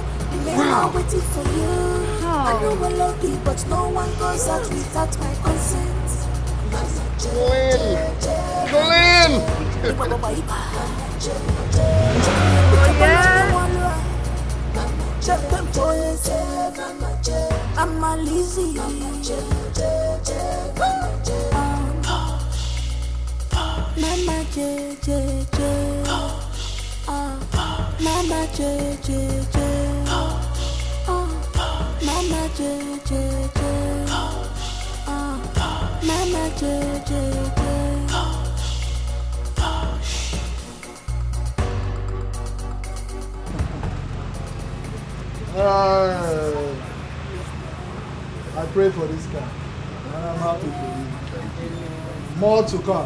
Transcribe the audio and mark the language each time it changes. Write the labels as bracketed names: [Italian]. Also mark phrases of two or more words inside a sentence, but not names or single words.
[English] The men are waiting for you. I know we're lucky, but no one goes out without my consent. Colin! I'm a lazy. Mama J. Mama J. Mama J. Mama J. I pray for this car. And I'm happy for you. More to come.